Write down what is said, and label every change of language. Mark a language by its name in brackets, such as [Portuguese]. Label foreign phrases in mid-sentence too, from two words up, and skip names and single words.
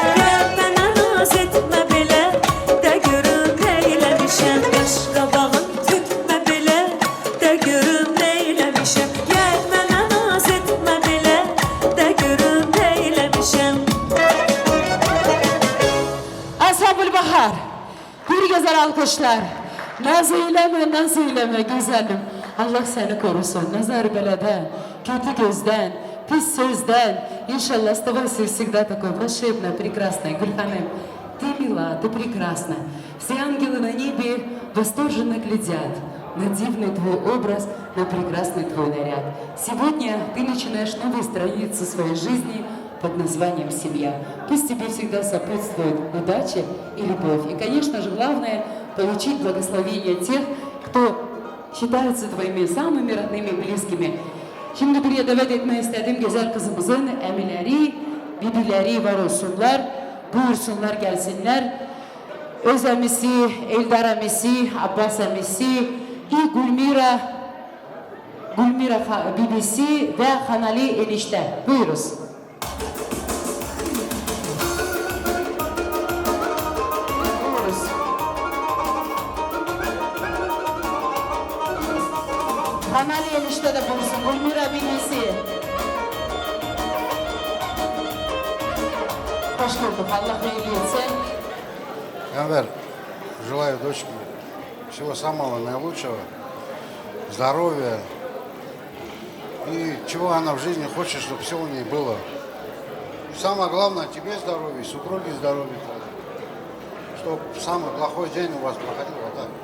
[Azerbaijani] Gəl mənə naz etmə belə, də görüm neyləmişəm. Baş qabağın tökmə belə, də görüm neyləmişəm. Gəl mənə naz etmə belə, də görüm neyləmişəm. Ansambl Bahar. [Turkish] Bir güzel alkışlar. Naz eyleme güzelim. Allah seni korusun. Nazar belədən, kötü gözdən, pis sözdən. [Russian] İnşallah оставайся всегда такой волшебной, прекрасной. Гульханым, ты мила, ты прекрасна. Все ангелы на небе восторженно глядят на дивный твой образ, на прекрасный твой наряд. Сегодня ты начинаешь новую страницу своей жизни под названием «Семья». Пусть тебе всегда сопутствует удача и любовь. И, конечно же, главное – получить благословение тех, кто считаются твоими самыми родными, близкими. [Turkish] Şimdi buraya davet etmeyi istediğim güzel kızımızın emileri, bibileri var olsunlar. Buyursunlar, gelsinler. Öz emisi, Eldar emisi, Abbas emisi, Gülmira bibisi ve Hanali enişte. Buyuruz. Buyuruz. Hanali enişte de buyursun. Gülmira bibisi. Hoş bulduk. Allah iyiliği etsin. [Russian] Энвер, желаю дочке всего самого наилучшего, здоровья и чего она в жизни хочет, чтобы все у ней было. Самое главное, тебе здоровье, супруге здоровья, чтобы самый плохой день у вас проходил вот так.